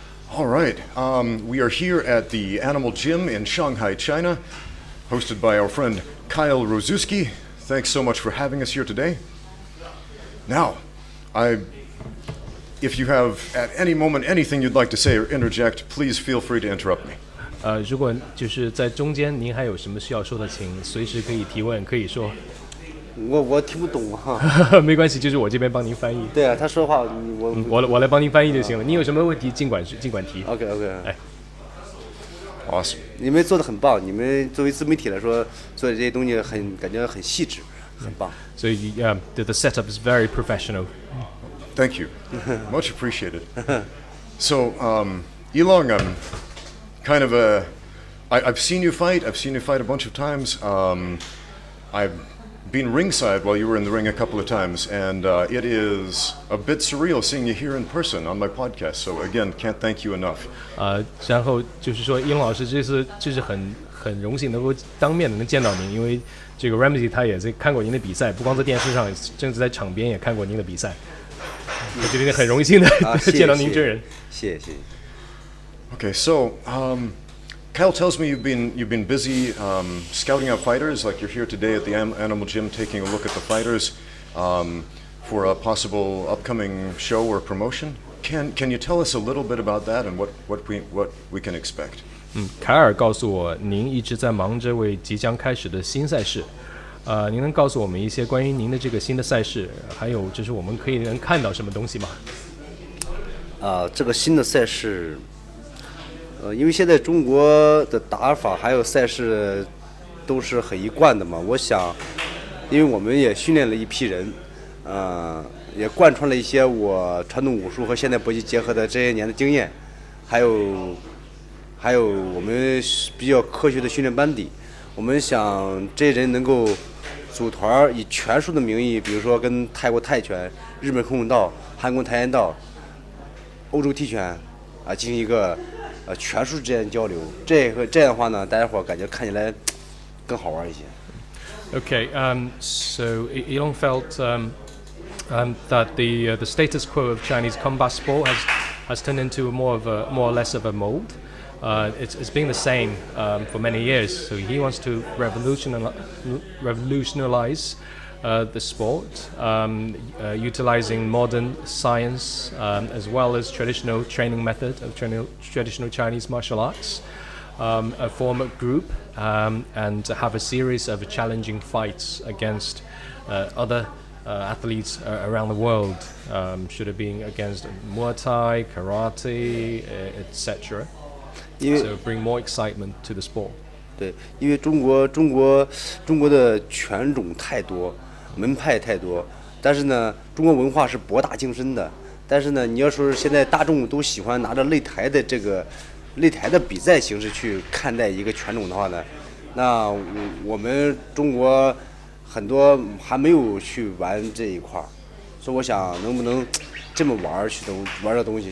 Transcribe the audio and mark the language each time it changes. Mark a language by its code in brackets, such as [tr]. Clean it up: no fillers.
[en] All right, we are here at the Animal Gym in Shanghai, China, hosted by our friend Kyle Rozewski. Thanks so much for having us here today. Now, if you have at any moment anything you'd like to say or interject, please feel free to interrupt me. [zh] 如果就是在中间您还有什么需要说的，请随时可以提问，可以说。我听不懂哈。没关系，就是我这边帮您翻译。对啊，他说话我来帮您翻译就行了。您有什么问题尽管提。 OK。哎 [en] Awesome. [zh] 你们做的很棒，你们作为自媒体来说，做的这些东西感觉很细致，很棒。 [en] So the setup is very professional. Thank you. Much appreciated. So, Elong, I'm kind of I've seen you fight. I've seen you fight a bunch of times. I've been ringside while you were in the ring a couple of times, and it is a bit surreal seeing you here in person on my podcast. So again, can't thank you enough. [zh] 然后就是说，英老师这次就是很荣幸能够当面的能见到您，因为这个 Ramsey 他也是看过您的比赛，不光在电视上，甚至在场边也看过您的比赛。我觉得很荣幸的见到您真人。谢谢。 [en] Okay, so Kyle tells me you've been busy scouting out fighters, like you're here today at the Animal Gym taking a look at the fighters for a possible upcoming show or promotion. Can you tell us a little bit about that and what we can expect? [zh] 凯尔告诉我，您一直在忙着为即将开始的新赛事。您能告诉我们一些关于您的这个新的赛事，还有就是我们可以能看到什么东西吗？这个新的赛事，因为现在中国的打法还有赛事都是很一贯的嘛，我想，因为我们也训练了一批人，也贯穿了一些我传统武术和现代搏击结合的这些年的经验，还有我们比较科学的训练班底，我们想这些人能够组团以拳术的名义，比如说跟泰国泰拳、日本空手道、韩国跆拳道、欧洲踢拳进行一个拳术之间的交流。这样的话呢，大家伙感觉看起来更好玩一些。 [en] Okay, so Elon felt that the status quo of Chinese combat sport has turned into more or less of a mold. It's been the same for many years. So he wants to revolutionize the sport, utilizing modern science as well as traditional training method of traditional Chinese martial arts. Form a group and have a series of challenging fights against other athletes around the world. Should have been against Muay Thai, karate, etc. So bring more excitement to the sport. [zh] 对，因为中国的拳种太多，门派太多，但是呢，中国文化是博大精深的。但是呢，你要说现在大众都喜欢拿着擂台的比赛形式去看待一个拳种的话呢，那我们中国很多还没有去玩这一块儿，所以我想能不能这么玩这东西。